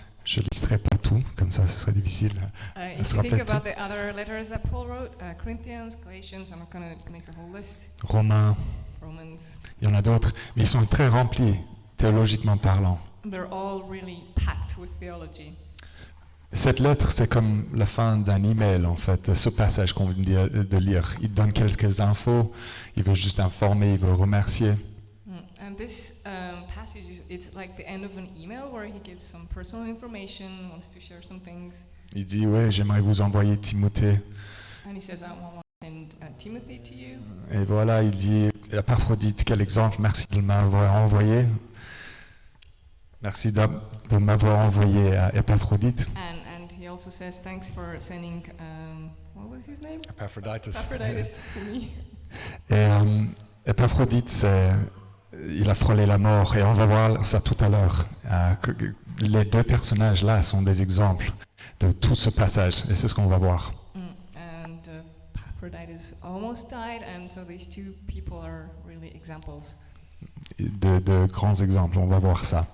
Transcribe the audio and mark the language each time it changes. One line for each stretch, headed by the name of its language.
French: Je ne listerai pas tout, comme ça ce serait difficile.
English: If
French: se
English: you think
French: rappelle
English: about the other letters that Paul wrote, Corinthians, Galatians, I'm not going to make a whole list,
French: Romains,
English: Romans,
French: il y en a d'autres, mais ils sont très remplis, théologiquement parlant.
English: they're all really packed with theology.
French: Cette lettre, c'est comme la fin d'un email, en fait, ce passage qu'on vient de lire. Il donne quelques infos, il veut juste informer, il veut remercier.
English: And this passage, it's like the end of an email where he gives some personal information, wants to share some things.
French: Il dit, ouais, j'aimerais vous envoyer Timothée.
English: And he says, I want to send Timothy to you.
French: Et voilà, il dit, Épaphrodite, quel exemple, merci de m'avoir envoyé. Merci de m'avoir envoyé à Épaphrodite.
English: And he also says, thanks for sending, what was his name? Epaphroditus. Epaphroditus to me.
French: Et Épaphrodite, il a frôlé la mort, et on va voir ça tout à l'heure. Les deux personnages-là sont des exemples de tout ce passage, et c'est ce qu'on va voir.
English: And Epaphroditus almost died, and so these two people are really examples.
French: De grands exemples, on va voir ça.